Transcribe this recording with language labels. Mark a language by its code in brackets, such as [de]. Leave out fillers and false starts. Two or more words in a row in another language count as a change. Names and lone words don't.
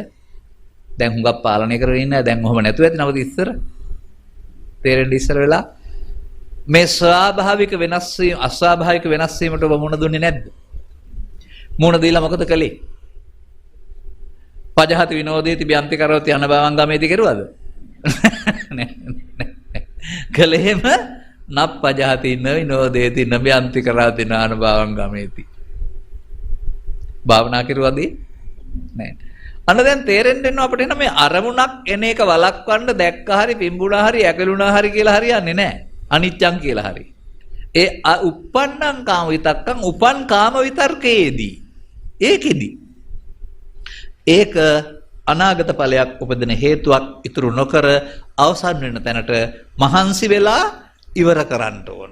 [si] දැන් හුඟක් පාලනය කරගෙන ඉන්නේ. දැන් ඔහොම නැතුව ඇති නමුත් ඉස්සර තේරෙන්න ඉස්සර වෙලා මේ ස්වාභාවික වෙනස් වීම අස්වාභාවික වෙනස් වීමට ඔබ මුණ දුන්නේ නැද්ද? මුණ දීලා මොකද කළේ? [pi] පජහති විනෝදේති බ්‍යන්ති කරෝති අනභවංගමේති [si] කෙරුවද? [pi] කලේම නප්පජහති න විනෝදේති න බ්‍යන්ති කරෝති නානභවංගමේති. [si] භාවනා කරුවද? නෑ. අන්න දැන් තේරෙන්න එනවා අපිට එන මේ අරමුණක් එන එක වළක්වන්න දැක්ක හරි පිඹුණා හරි ඇකලුණා හරි කියලා හරියන්නේ නෑ. අනිත්‍යං කියලා හරි. ඒ [pi] uppannam කාම විතක්කං [si] උපන් කාම විතර්කයේදී ඒකෙදි ඒක අනාගත ඵලයක් උපදින හේතුවක් ඉතුරු නොකර අවසන් වෙන තැනට මහන්සි වෙලා ඉවර කරන්න ඕන.